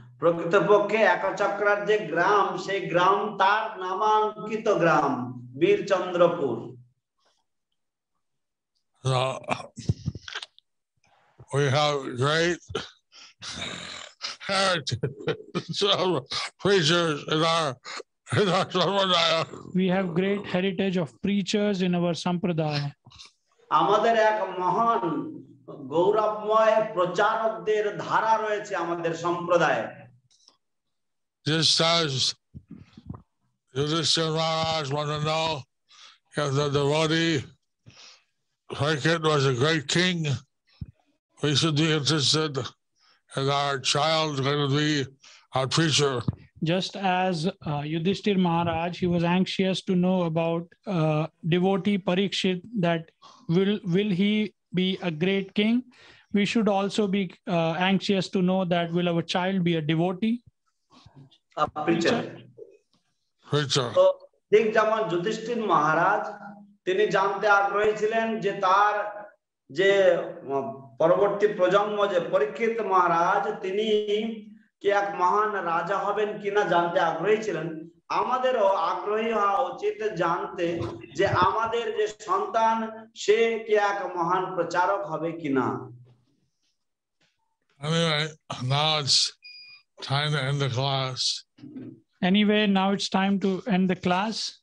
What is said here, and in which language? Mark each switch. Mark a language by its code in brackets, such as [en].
[bn] প্রকৃতপক্ষে একচক্রার যে গ্রাম, সেই গ্রাম তার নামাঙ্কিত গ্রাম Birchandrapur. [en] We have great heritage of preachers in our sampradaya. We have great heritage of preachers in our sampradaya. [bn] আমাদের এক মহান গৌরবময় প্রচারকদের ধারা রয়েছে আমাদের সম্প্রদায়ে। [en] Just as Yudhishthira Maharaj wanted to know if the devotee Harkit was a great king, we should be interested in our child going to be our preacher. Just as Yudhishthir Maharaj, he was anxious to know about devotee Parikshit, that will he be a great king? We should also be anxious to know that will our child be a devotee? A preacher. [bn] তো ঠিক যেমন যুধিষ্ঠির মহারাজ তিনি জানতে আগ্রহী ছিলেন যে তার যে পরবর্তী প্রজন্ম যে পরীক্ষিত মহারাজ তিনি কি এক মহান রাজা হবেন কিনা জানতে আগ্রহী ছিলেন। আমাদেরও আগ্রহী হওয়া উচিত জানতে যে আমাদের যে সন্তান সে কি এক মহান প্রচারক হবে কিনা। [en] Anyway, now it's time to end the class. Anyway, now it's time to end the class.